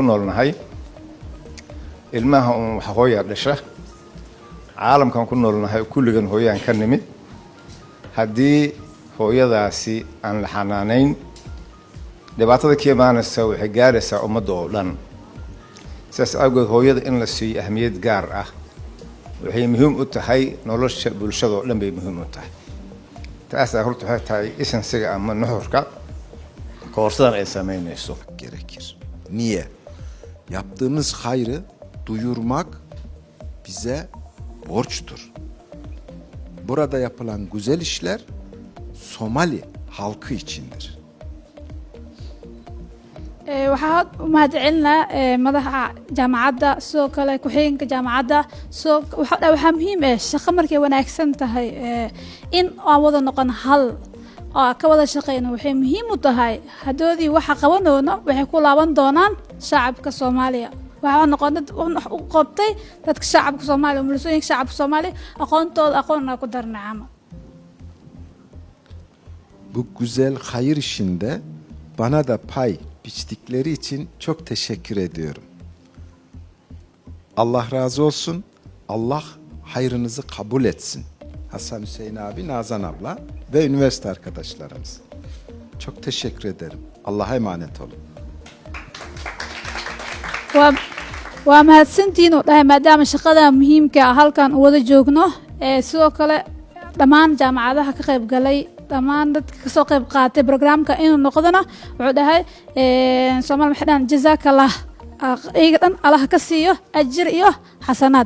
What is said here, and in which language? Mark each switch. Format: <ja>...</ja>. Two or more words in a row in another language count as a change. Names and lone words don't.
<so>noolnahay ilmaha wax hooya dhasha caalamka aan ku noolnahay kulligan hooyaan ka nimid haddii hooyadaasi aan la xanaanayn dhibaatada ka imaanaysa waxay gaaraysaa ummadda oo dhan sidaas awgeed hooyada in la siiyo ahmiyad gaar ah waxay muhiim u tahay nolosha bulshada oo dhan bay muhiim u tahay taasaa horta waxay tahay isansiga ama nuxurka koorsadan ay samaynayso</so> <tr>gerekir. Niye? Yaptığımız hayrı duyurmak bize borçtur. Burada yapılan güzel işler Somali halkı içindir.</tr> <so>waxaa u mahadcelinaa madaxa jaamacadda sidoo kale ku-xigeenka jaamacadda waxaa muhiim ah shaqo markay wanaagsan tahay in aan wada noqon hal oo ka wada shaqeyno waxay muhiim u tahay hadoodii waxa qabanoono waxay ku laaban doonaan shacabka Soomaaliya waxa noqonay u qabtay dadka shacabka Soomaaliya umulisooyinka shacabka Soomaaliya aqoon ku darnacamo</so> <tr>Bu güzel hayır işinde bana da pay biçtikleri için çok teşekkür ediyorum. Allah razı olsun. Allah hayrınızı kabul etsin. Hasan Hüseyin abi, Nazan abla ve üniversite arkadaşlarımız. Çok teşekkür ederim. Allah'a emanet olun.</tr> <so>waa mahadsantiin oo dhahay maadaama shaqada muhiimka ah halkan u wada joogno sidoo kale dhammaan jaamacadaha ka qayb galay dhammaan dadka ka soo qayb qaatay barnaamijka inuu noqdona wuxuu dhahay Soomaal maxadan jazakallah iyaga dhan Allah ka siiyo ajir iyo xasanaad</so>